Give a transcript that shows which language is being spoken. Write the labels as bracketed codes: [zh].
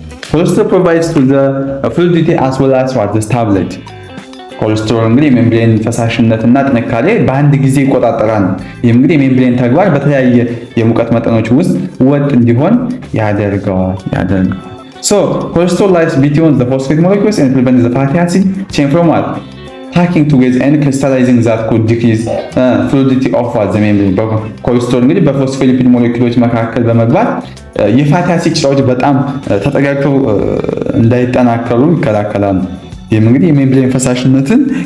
[en] cholesterol provides to the fluidity as well as what the stability [am] ኮሌስትሮል እንግዲህ የሜምብሬን ፈሳሽነትና ጥንካሬ በአንድ ጊዜ ይቆጣጠራል። ይሄም እንግዲህ የሜምብሬን ተግባር በተለያየ የሙቀት መጠኖች ውስጥ ወጥ እንዲሆን ያደርገዋል። [en] So, cholesterol lies between the phosphate molecules and prevents the fatty acid chain from what? Packing together and crystallizing that could decrease fluidity of the membrane. [am] ኮሌስትሮል እንግዲህ በፎስፎሊፒድ ሞለኪውሎች መካከል በመግባት የፋቲ አሲድ ጭራዎች በጣም ተጠጋግተው እንዳይጠናከሩ ይከላከላል። ይህም እንግዲህ የሜምብሬን ፈሳሽነትን